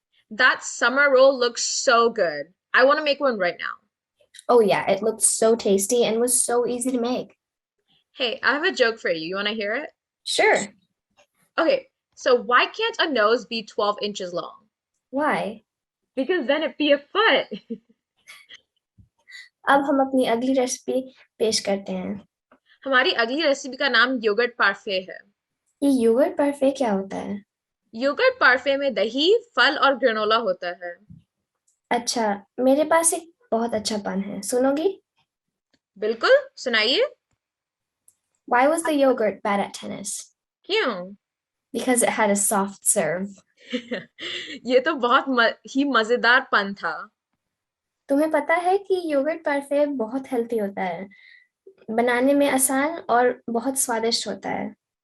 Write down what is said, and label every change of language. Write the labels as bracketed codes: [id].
[en] That summer roll looks so good. I want to make one right now. Oh yeah, it looked so tasty and was so easy to make. Hey, I have a joke for you. You want to hear it? Sure. Okay, so why can't a nose be 12 inches long? Why? Because then it'd be a foot. [hi] अब हम अपनी अगली recipe पेश करते हैं। हमारी अगली recipe का नाम योगर्ट पार्फे है। ये योगर्ट पार्फे क्या होता है? योगर्ट पार्फे में दही, फल और ग्रेनोला होता है। अच्छा, मेरे पास एक बहुत अच्छा पान है, सुनोगी? बिल्कुल, सुनाइए। [en] Why was the yogurt bad at tennis? [hi] क्यों? [en] Because it had a soft serve. [hi] ये तो ही मजेदार पन था। तुम्हें पता है कि योगर्ट पार्फे बहुत हेल्दी होता है, बनाने में आसान और बहुत स्वादिष्ट होता है।